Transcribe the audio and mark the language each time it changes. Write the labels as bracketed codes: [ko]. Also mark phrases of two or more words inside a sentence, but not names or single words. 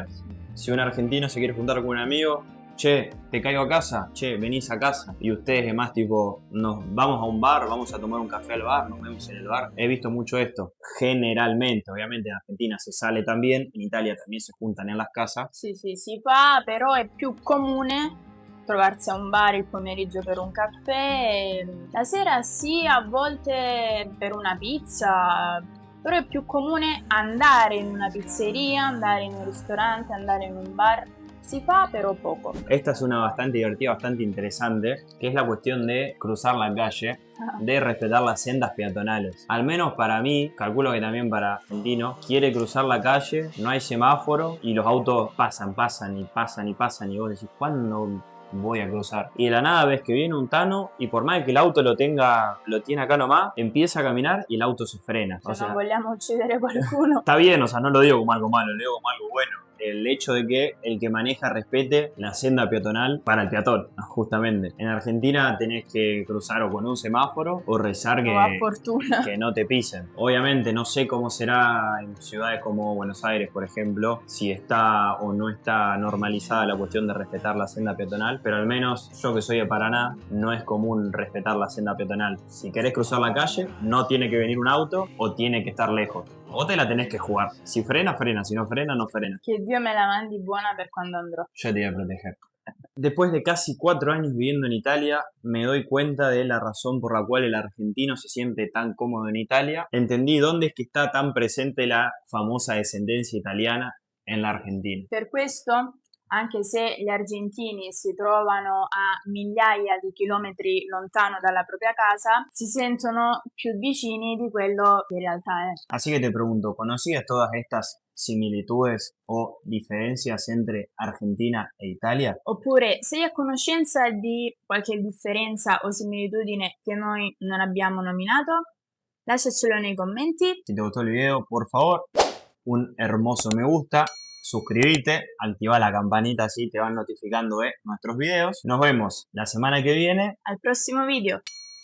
[es] Si un argentino se quiere juntar con un amigo, che, te caigo a casa, che, venís a casa. Y ustedes demás tipo, nos vamos a un bar, vamos a tomar un café al bar, nos vemos en el bar. He visto mucho esto, generalmente, obviamente en Argentina se sale también, en Italia también se juntan en las casas. [it] Sì, sì, si fa, però è più comune trovarsi a un bar il pomeriggio per un caffè. La sera sì, a volte per una pizza, però è più comune andare in una pizzeria, andare in un ristorante, andare in un bar. Si fa, [es] pero poco. Esta es una bastante divertida, bastante interesante, que es la cuestión de cruzar la calle, de respetar las sendas peatonales. Al menos para mí, calculo que también para argentinos, quiere cruzar la calle, no hay semáforo y los autos pasan y vos decís, ¿cuándo voy a cruzar? Y de la nada ves que viene un tano y por más que el auto lo tiene acá nomás, empieza a caminar y el auto se frena. [it] Se non vogliamo uccidere qualcuno. [es] Está bien, o sea, no lo digo como algo malo, lo digo como algo bueno. el hecho de que el que maneja respete la senda peatonal para el peatón, justamente. En Argentina tenés que cruzar o con un semáforo o rezar [it] O a fortuna. [es] que no te pisen. Obviamente no sé cómo será en ciudades como Buenos Aires, por ejemplo, si está o no está normalizada la cuestión de respetar la senda peatonal, pero al menos yo que soy de Paraná, no es común respetar la senda peatonal. Si querés cruzar la calle, no tiene que venir un auto o tiene que estar lejos. O te la tenés que jugar. Si frena, frena. Si no frena, no frena. [it] Che Dio me la mandi buona per quando andrò. [es] Yo te voy a proteger. Después de casi 4 años viviendo en Italia, me doy cuenta de la razón por la cual el argentino se siente tan cómodo en Italia. Entendí dónde es que está tan presente la famosa descendencia italiana en la Argentina. [it] Per questo, anche se gli argentini si trovano a migliaia di chilometri lontano dalla propria casa, si sentono più vicini di quello che in realtà è. [es] Así que te pregunto, ¿conocías todas estas similitudes o differenzias entre Argentina e Italia? [it] Oppure sei a conoscenza di qualche differenza o similitudine che noi non abbiamo nominato? Lasciacelo nei commenti. [es] Si te gustó el video, por favor, un hermoso me gusta, suscríbete, activa la campanita así te van notificando de nuestros videos. Nos vemos la semana que viene. [it] Al prossimo video!